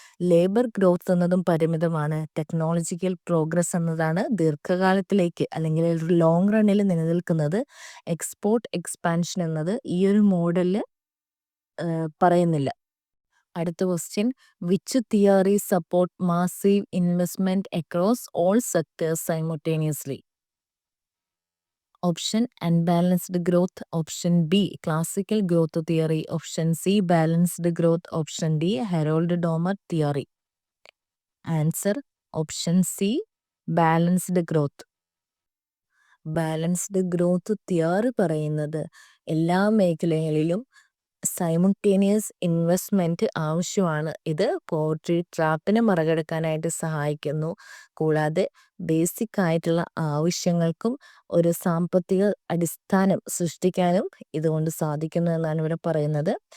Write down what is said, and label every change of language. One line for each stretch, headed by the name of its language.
Malayalam: Labour growth എന്നതും പരിമിതമാണ്. Technological progress എന്നതാണ് ദീർഘകാലത്തിലേക്ക് അല്ലെങ്കിൽ ഒരു ലോങ് റണ്ണിൽ നിലനിൽക്കുന്നത്. എക്സ്പോർട്ട് എക്സ്പാൻഷൻ എന്നത് ഈ ഒരു മോഡലിൽ പറയുന്നില്ല.
English: അടുത്ത question, which theory support massive investment across all sectors simultaneously. Option unbalanced growth. Option B classical growth theory. Option C balanced growth. Option D Harold Domer theory. Answer option C balanced growth.
Malayalam: Balanced growth theory പറയുന്നത് എല്ലാ മേഖലകളിലും simultaneous investment ആവശ്യമാണ്. ഇത് poverty ട്രാപ്പിനെ മറികടക്കാനായിട്ട് സഹായിക്കുന്നു. കൂടാതെ basic ആയിട്ടുള്ള ആവശ്യങ്ങൾക്കും ഒരു സാമ്പത്തിക അടിസ്ഥാനം സൃഷ്ടിക്കാനും ഇതുകൊണ്ട് സാധിക്കുന്നു എന്നാണ് ഇവിടെ പറയുന്നത്.